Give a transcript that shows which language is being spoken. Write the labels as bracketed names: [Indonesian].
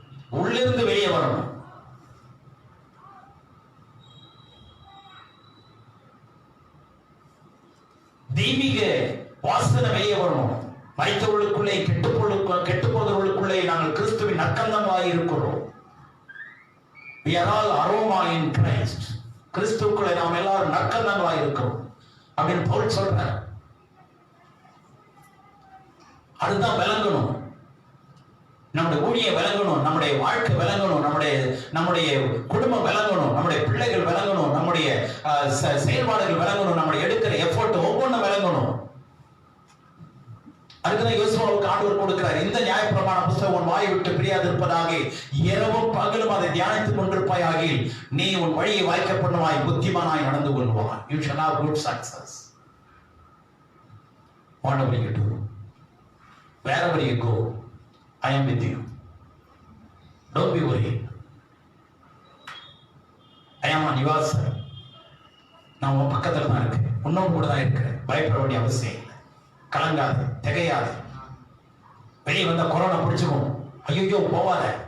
[Tamil] உள்ளிருந்து வெளியே வரணும். தெய்வீக வாசனை வெளியே வரணும். மரித்தவர்களுக்குள்ளே கெட்டு போதவர்களுக்குள்ளே நாங்கள் கிறிஸ்துவின் நற்கந்தமாய் இருக்கிறோம். [English] We are all aroma in Christ. [Tamil] கிறிஸ்துவுக்குள்ளே நாம் எல்லாரும் நற்கந்தங்களாய் இருக்கிறோம் அப்படின்னு பவுல் சொல்றார். அதுதான் விளங்கணும். நம்முடைய ஊழியம் விளங்கணும், நம்முடைய வாழ்க்கை விளங்கணும், நம்முடைய குடும்பம் விளங்கணும், நம்முடைய பிள்ளைகள் விளங்கணும், நம்முடைய செயல்பாடுகள் விளங்கணும், நம்முடைய எடுக்கிற எஃபோர்ட் ஒவ்வொன்றும் விளங்கணும். அதுக்குதான் யோசுவாவுக்கு ஆண்டவர் கொடுக்கிறார், இந்த நியாயப்பிரமாண புத்தகம் உன் வாயை விட்டு பிரியாது இருப்பதாக இரவும் பகலும் அதை தியானித்துக் கொண்டிருப்பாயாகில் நீ உன் வழியை வாய்க்க பண்ணுவாய், புத்திமானாய் நடந்து கொள்வாய். [English] You shall have good success. Whatever you do, wherever you go, I am with you. Don't be worried. [Tamil] ஐயாமா Nivas, நான் உன் பக்கத்துல தான் இருக்கேன், உன்னோடு கூட தான் இருக்கிறேன், பயப்பட வேண்டிய அவசியம் இல்லை, கலங்காது, திகையாது. வெளியே வந்த கொரோனா பிடிச்சுக்கும், ஐயோ போவாத.